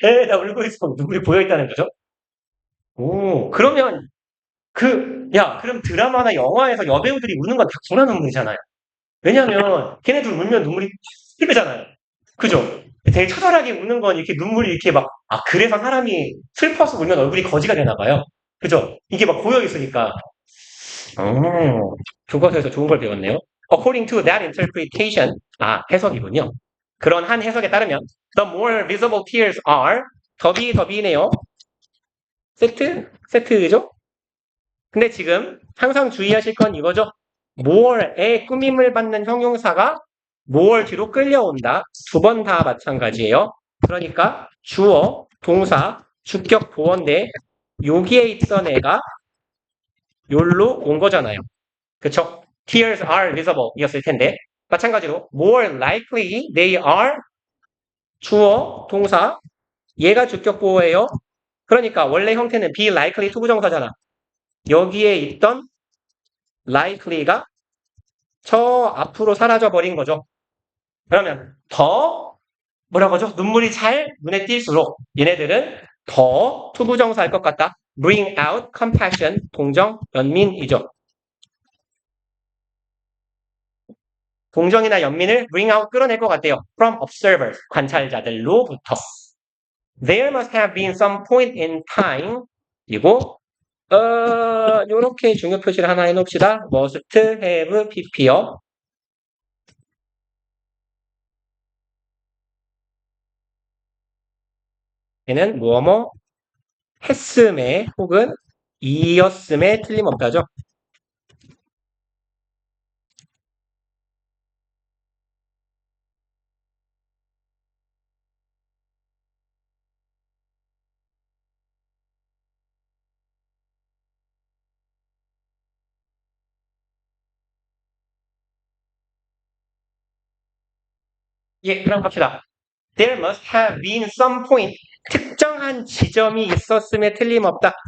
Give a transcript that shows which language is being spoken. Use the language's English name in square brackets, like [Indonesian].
[Korean] 나 울고 있어 눈물이 보여 있다는 거죠. 오 그러면 그럼 드라마나 영화에서 여배우들이 우는 건 다 구라 눈물이잖아요. 왜냐면 걔네들 울면 눈물이 튀잖아요. 그죠? 되게 처절하게 우는 건 이렇게 눈물이 이렇게 그래서 사람이 슬퍼서 울면 얼굴이 거지가 되나 봐요. 그죠? 이게 막 고여 있으니까. 교과서에서 좋은 걸 배웠네요. [English] According to that interpretation, [Korean] 해석이군요. 그런 한 해석에 따르면 [English] the more visible tears are [Korean] 더비네요. 세트죠? 근데 지금 항상 주의하실 건 이거죠. more의 꾸밈을 받는 형용사가 more 뒤로 끌려온다. 두 번 다 마찬가지예요. 그러니까 주어, 동사, 주격, 보어인데 여기에 있던 애가 요로 온 거잖아요. 그쵸? [English] Tears are visible [Korean] 이었을 텐데 마찬가지로 more likely they are 주어, 동사 얘가 주격 보어예요. 그러니까 원래 형태는 be likely 투부정사잖아. 여기에 있던 likely가 저 앞으로 사라져 버린 거죠. 그러면 더 뭐라고 하죠? 눈물이 잘 눈에 띌수록 얘네들은 더 투부정사일 것 같다. [English] bring out compassion [Korean] 동정 연민이죠. 동정이나 연민을 bring out 끌어낼 것 같아요. [English] from observers [Korean] 관찰자들로부터. [English] There must have been some point in time [Korean] 그리고 요렇게 중요 표시를 하나 해놓읍시다. must have pp요. 얘는 뭐뭐 했음에 혹은 이었음에 틀림없다죠. 예, 그럼 갑시다. [English] There must have been some point. [Korean] 특정한 지점이 있었음에 틀림없다.